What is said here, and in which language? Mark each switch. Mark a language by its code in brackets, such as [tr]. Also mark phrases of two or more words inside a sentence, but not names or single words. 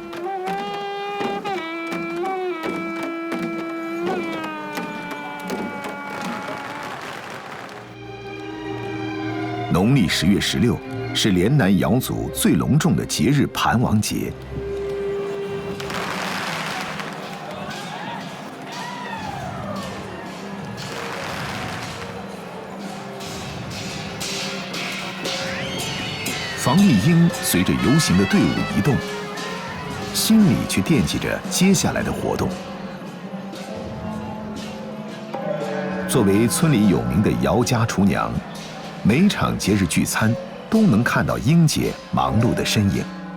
[zh] 農曆10月16是連南瑤族最隆重的節日盤王節。房丽英随着游行的队伍移动，心里却惦记着接下来的活动。作为村里有名的姚家厨娘，每场节日聚餐都能看到英姐忙碌的身影。